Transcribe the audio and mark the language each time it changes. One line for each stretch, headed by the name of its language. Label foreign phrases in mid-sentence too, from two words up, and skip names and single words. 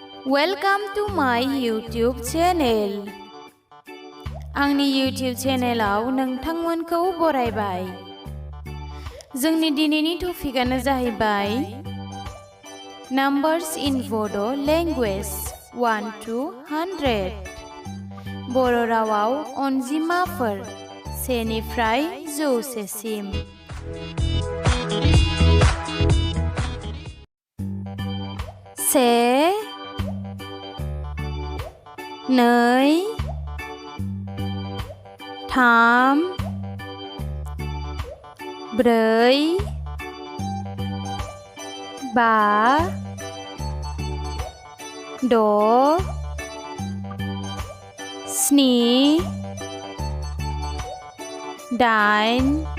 English: Welcome to my YouTube channel.
Bodo: आंनि YouTube चेनेलाव नोंथांमोनखौ बरायबाय। जोंनि दिनैनि टपिकआनो जाहैबाय
English: Numbers in Bodo language
Bodo: 1 to 100 बर' रावाव अनजिमाफोर 1 निफ्राय 100 सिम। से नै थाम ब्रै बा द' स्नि दाइन